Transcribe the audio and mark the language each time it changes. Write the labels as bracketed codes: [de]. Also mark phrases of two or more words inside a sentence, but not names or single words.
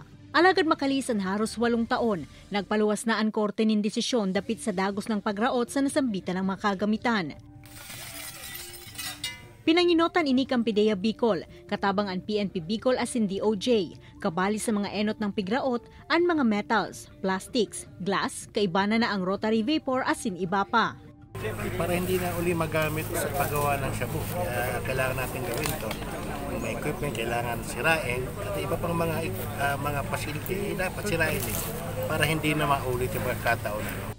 [bik] Alagad makalisan haros 8 taon, nagpaluwas na ang korte nin desisyon dapit sa dagos ng pagraot sa nasambitan ng mga kagamitan. Pinanginotan ini kang PIDEA Bicol, katabang ang PNP Bicol asin DOJ, kabali sa mga enot ng pigraot, ang mga [en] metals, plastics, glass, [bik] kaibana na ang [en] rotary vapor [bik] asin iba pa. [tl] Para hindi na uli magamit sa paggawa ng shabu, kailangan natin gawin to. May equipment kailangan sirain at iba pang mga facility dapat sirain para hindi na maulit yung pagkataon.